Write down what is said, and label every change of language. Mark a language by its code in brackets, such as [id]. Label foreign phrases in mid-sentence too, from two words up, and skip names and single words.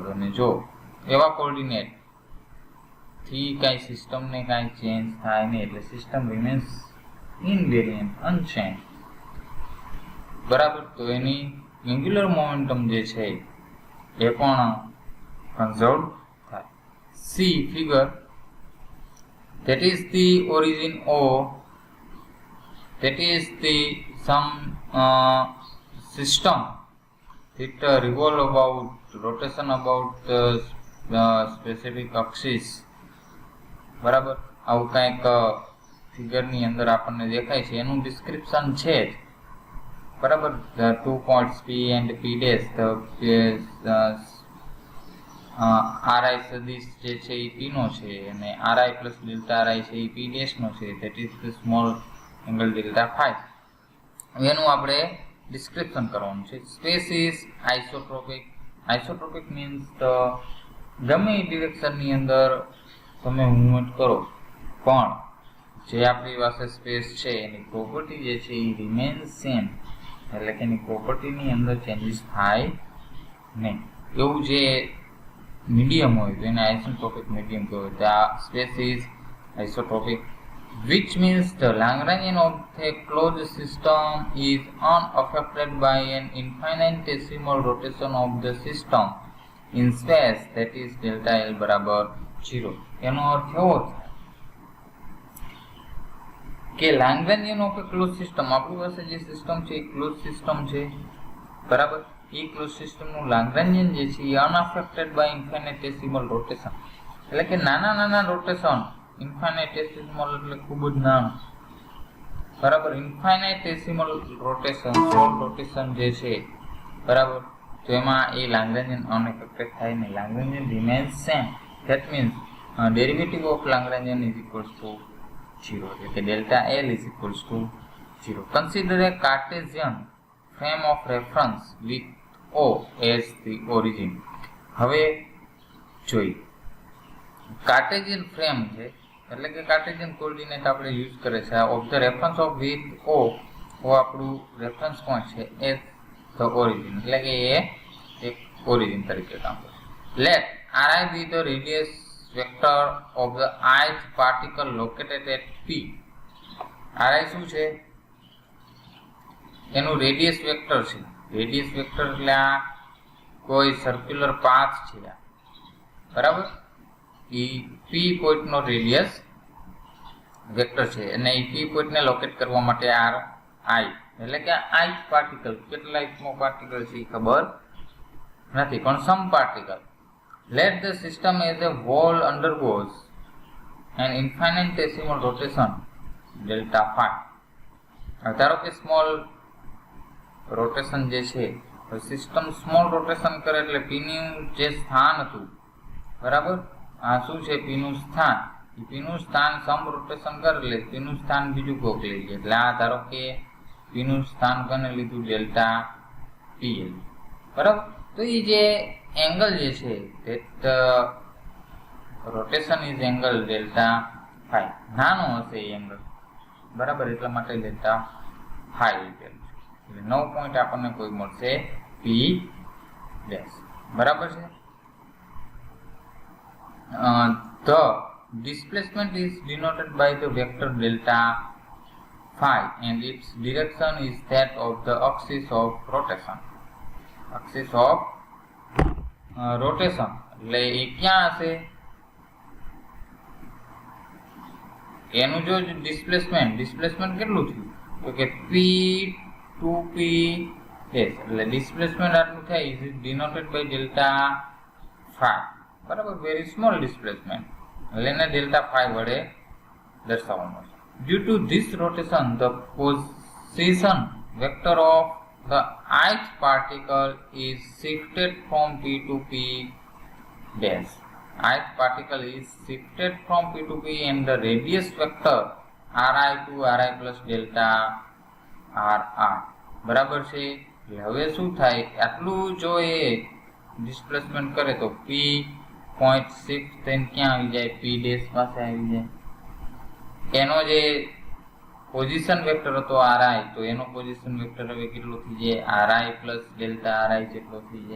[gu] અને જો એવા કોર્ડિનેટ થી કાંઈ સિસ્ટમને કાંઈ ચેન્જ થાય નહીં, એટલે [en] system remains invariant, unchanged, [gu] બરાબર, તો એની [en] angular momentum [gu] જે છે એ પણ કન્ઝર્વ થાય. [en] see figure, that is the origin O, that is the some system that revolve about rotation about the specific axis, [gu] બરાબર. આવું કંઈક ફિગરની અંદર આપણને દેખાય છે, એનું ડિસ્ક્રિપ્શન છે જ, બરાબર. [en] the 2 points P and P dash, [gu] RI સદિશ જે છે એ P નો છે અને RI પ્લસ ડેલ્ટા RI છે એ P ડેશ નો છે, that is the small angle delta phi. એનું આપણે ડિસ્ક્રિપ્શન કરવાનું છે. [en] space is isotropic. isotropic means [gu] ગમે એ ડિરેક્શનની અંદર તમે મૂવમેન્ટ કરો પણ જે આપણી પાસે સ્પેસ છે એની પ્રોપર્ટી જે છે એ [en] remains same, [gu] એટલે કે એની પ્રોપર્ટીની અંદર ચેન્જીસ થાય નહીં. એવું જે મીડિયમ હોય તો એને [en] isotropic medium [gu] કહેવાય. તો આ [en] space is isotropic, which means the Lagrangian of a closed system is unaffected by an infinitesimal rotation of the system in space, that is delta L બરાબર 0. [gu] એનો અર્થ એવો થાય કે [en] Lagrangian of a closed system, [gu] આપણી પાસે જે સિસ્ટમ છે એ [en] close system [gu] છે, બરાબર. એ ક્લોઝ સિસ્ટમનું Lagrangian જે છે એ [en] unaffected by infinitesimal rotation, [gu] એટલે કે નાના [en] small rotation, [gu] ઇન્ફાઇનેટેસિમલ એટલે ખૂબ જ નાનું, બરાબર. [en] infinitesimal rotation, small rotation [gu] જે છે, બરાબર, તો એમાં એ Lagrangian અનઅફેક્ટેડ થાય નહીં. [en] Lagrangian remains same, that means derivative of Lagrangian is equals to 0, [gu] એટલે કે [en] delta L is equals to 0. consider a Cartesian frame of reference with O as the origin. [gu] હવે જોઈએ [en] Cartesian frame [gu] છે, એટલે કે [en] Cartesian coordinate [gu] આપણે યુઝ કરે છે [en] of the reference of with O, [gu] આપણું [en] reference point [gu] છે [en] as the origin, [gu] એટલે કે એ એક ઓરિજિન તરીકે કામ કરે. [en] લેટ Ri be the radius vector of the ith particle located at P. [gu] Ri શું છે? એનું [en] radius vector [gu] છે. [en] radius vector [gu] એટલે આ કોઈ [en] circular path [gu] છે, બરાબર. એ P પોઈન્ટનો [en] radius vector [gu] છે અને એ પી પોઈન્ટને લોકેટ કરવા માટે આર આઈ એટલે કે [en] ith particle [gu] કેટલા ithમો પાર્ટિકલ છે એ ખબર નથી પણ [en] some particle. Let the system as a whole undergoes an infinitesimal rotation delta phi. [gu] ધારો કે [en] small rotation [gu] જે છે [en] system small rotation [gu] કરે એટલે પી નું જે સ્થાન હતું બરાબર આ શું છે પી નું સ્થાન એ પી નું સ્થાન [en] some rotation [gu] કરે એટલે પી નું સ્થાન બીજું કોક લઈ લે એટલે આ ધારો કે પી નું સ્થાન કોને લીધું [en] delta P [gu] બરાબર. તો એ જે એંગલ જે છે [en] that rotation is angle delta phi [gu] નાનો હશે એ એંગલ બરાબર એટલા માટે ડેલ્ટા phi લીધેલું છે એટલે 9 પોઈન્ટ આપણને કોઈ મળશે [en] P dash [gu] બરાબર છે. [en] The displacement is denoted by the vector delta phi and its direction is that of the axis of rotation. Axis of rotation [gu] એટલે એ ક્યાં હશે એનું જો ડિસ્પ્લેસમેન્ટ કેટલું થયું તો કે p2p એટલે ડિસ્પ્લેસમેન્ટ આટલું થાય [en] is denoted by delta phi [gu] બરાબર [en] very small displacement [gu] એટલે એને [en] delta phi [gu] વડે દર્શાવવાનું છે. [en] Due to this rotation the position vector of the ith particle is shifted from p to p dash. Ith particle is shifted from p to p and the radius vector ri to ri plus delta rr [gu] બરાબર છે. હવે શું થાય આટલું જો એ ડિસ્પ્લેસમેન્ટ કરે તો p પોઈન્ટ શિફ્ટ થઈને ક્યાં આવી જાય [en] p dash [gu] પાસે આવી જાય. એનો જે [en] position vector [gu] હતો ri તો એનો [en] position vector [gu] હવે કેટલો થઈ જાય [en] ri plus delta ri [gu] જેટલો થઈ જાય.